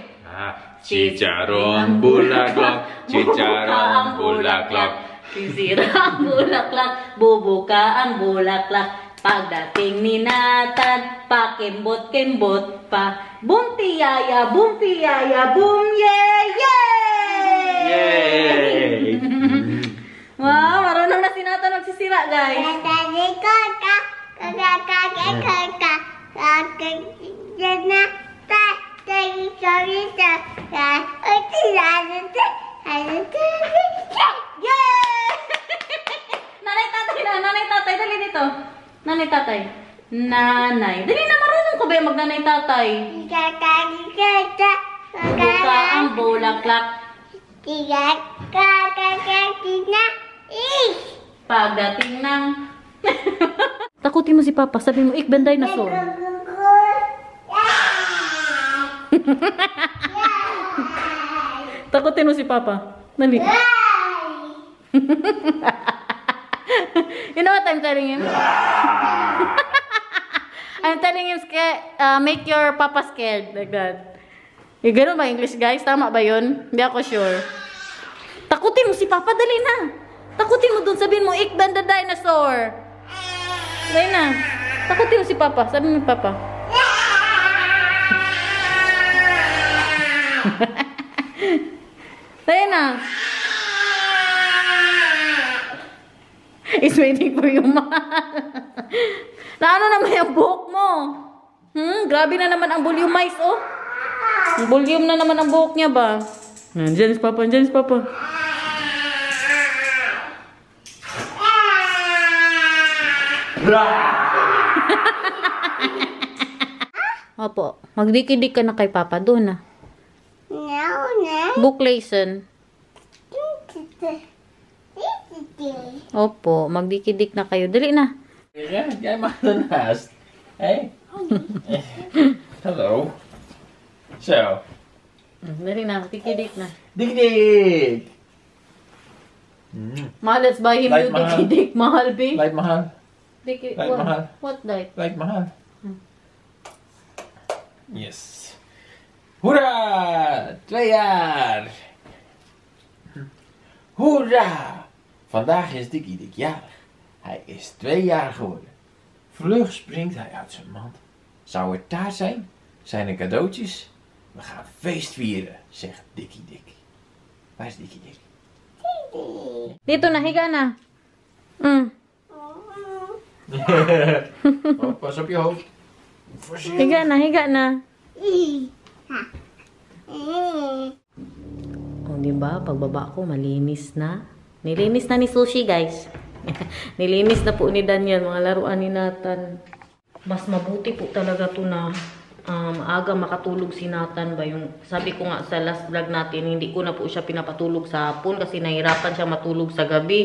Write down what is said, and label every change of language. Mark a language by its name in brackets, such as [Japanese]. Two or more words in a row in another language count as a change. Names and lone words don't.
[Filipino] Chicharon bulaklak, chicharon bulaklak. Sisira ang bulaklak, bubuka ang bulaklak. Pagdating ni Nathan, pakimbot-kimbot pa. Bumpiyaya, bumpiyaya, bum, [English] yeah, yeah! Yay! [Filipino] Wow, marunong na si Nathan magsisira, guys. Nanay, tatay, dali dito. Nanay, tatay. Nanay. Dali na, marunong ko ba yung magnanay, tatay? Buka ang bulaklak. Pagdating ng... Takutin mo si Papa. Sabi mo, [Dutch] ik ben dinosaur. [Filipino] Takutin mo si Papa. Dali. [English] You know what I'm telling him? I'm telling him, make your Papa scared. Like that. [Filipino] Eh, ganun ba English, guys? Tama ba yun? Hindi ako sure. Takutin mo si Papa. Dali na. Takutin mo dun. Sabihin mo, [Dutch] ik ben [English] the dinosaur. [Filipino] Dali na. Takutin mo si Papa. Sabihin mo, Papa. Dali na. [English] Is waiting for you, [Filipino] mahal. Na ano naman yung buhok mo? Grabe na naman ang volumize, oh. Ang volume na naman ang buhok niya ba? Nandiyan si Papa, nandiyan si Papa. Opo, magdikidik ka na kay Papa doon, ah. [English] Book lesson. [Filipino] Opo, magdikidik na kayo. Dali na. [Dutch] Yeah, jij mag ernaast. Hey. Hallo. Zo. [Filipino] Dali na, dikidik na. Dik. Mahal, [English] let's buy him [Dutch] Lijkt [English] new [Filipino] mahal. dikidik. Mahal, be. [Dutch] Lijkt mahal. Lijkt [Filipino] mahal. [English] What like? [Dutch] Lijkt mahal. Yes. Hoera! 2 jaar! Hoera! Vandaag is Dikkie Dik jarig. Hij is 2 jaar geworden. Vlug springt hij uit zijn mand. Zou er taart zijn? Zijn er cadeautjes? We gaan feest vieren, zegt Dikkie Dik. Waar is Dikkie Dik? [Filipino] Dito na, higa na. [Dutch] Oh, pas op je hoofd. Voorzichtig. [Filipino] Higa na, higa na. O, diba? Pagbaba ko, malinis na. Nilinis na ni Sushi, guys. Nilinis na po ni Daniel, mga laruan ni Nathan. Mas mabuti po talaga to na maaga makatulog si Nathan ba yung sabi ko nga sa [English] last vlog [Filipino] natin, hindi ko na po siya pinapatulog sa hapon kasi nahirapan siya matulog sa gabi.